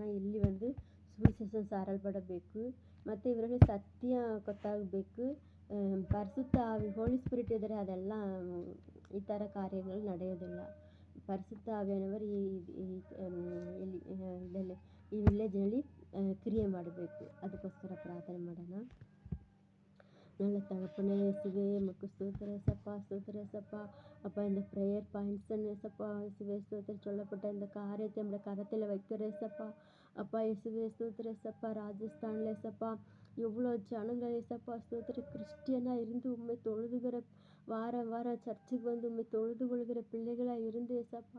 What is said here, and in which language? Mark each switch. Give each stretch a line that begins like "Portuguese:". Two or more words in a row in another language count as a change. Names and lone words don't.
Kannada: ಇಲ್ಲಿ ಒಂದು ಸುವಿಶೇಷ ಸಾರಲ್ಪಡಬೇಕು ಮತ್ತು ಇವರಲ್ಲಿ ಸತ್ಯ ಗೊತ್ತಾಗಬೇಕು. ಪರಿಶುದ್ಧ ಆವಿ,
English: Holy Spirit
Kannada: ಇದ್ದರೆ ಅದೆಲ್ಲ ಈ ಥರ ಕಾರ್ಯಗಳು ನಡೆಯೋದಿಲ್ಲ. ಪರಿಶುದ್ಧ ಆವಿಯವರು ಈ ವಿಲೇಜ್ನಲ್ಲಿ ಕ್ರಿಯೆ ಮಾಡಬೇಕು. ಅದಕ್ಕೋಸ್ಕರ ಪ್ರಾರ್ಥನೆ ಮಾಡೋಣ.
Tamil: நல்ல தகப்பனே இயேசுவே, உமக்கு ஸ்தோத்திரம் ஏசப்பா, ஸ்தோத்திரம் ஏசப்பா. அப்பா, இந்த
English: prayer points
Tamil: ஏசப்பா, இயேசுவே ஸ்தோத்திரம், சொல்லப்பட்ட இந்த காரியத்தை நம்முடைய கரத்தில் வைக்கிற ஏசப்பா. அப்பா இயேசுவே ஸ்தோத்திரம் ஏசப்பா, ராஜஸ்தானில் ஏசப்பா எவ்வளோ ஜனங்கள் ஏசப்பா ஸ்தோத்திரம் கிறிஸ்டியனாக இருந்து உண்மை தொழுதுகிற, வாரம் சர்ச்சுக்கு வந்து உண்மை தொழுது கொள்கிற பிள்ளைகளாக இருந்து ஏசப்பா.